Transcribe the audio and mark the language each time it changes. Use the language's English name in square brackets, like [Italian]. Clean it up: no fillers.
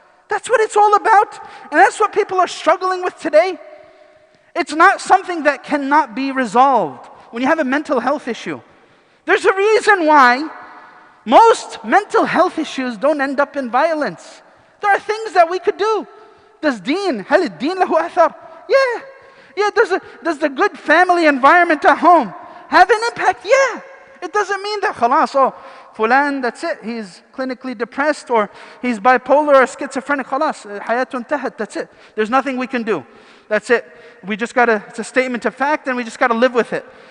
[English] That's what it's all about. And that's what people are struggling with today. It's not something that cannot be resolved. When you have a mental health issue, there's a reason why most mental health issues don't end up in violence. There are things that we could do. Does deen, [Arabic] هل الدين له أثر? [English] Yeah. Does the good family environment at home have an impact? Yeah. It doesn't mean that خلاص, fulan, that's it. He's clinically depressed or he's bipolar or schizophrenic. [Arabic] خلاص, حياته انتهت. [English] That's it. There's nothing we can do. That's it. It's a statement of fact and we just got to live with it.